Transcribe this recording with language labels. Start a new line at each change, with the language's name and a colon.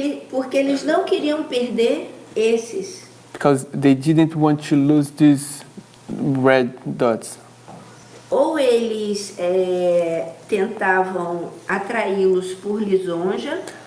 Portuguese: Porque eles não queriam perder esses.
English: Because they didn't want to lose these red dots.
Portuguese: Ou eles tentavam atraí-los por lisonja,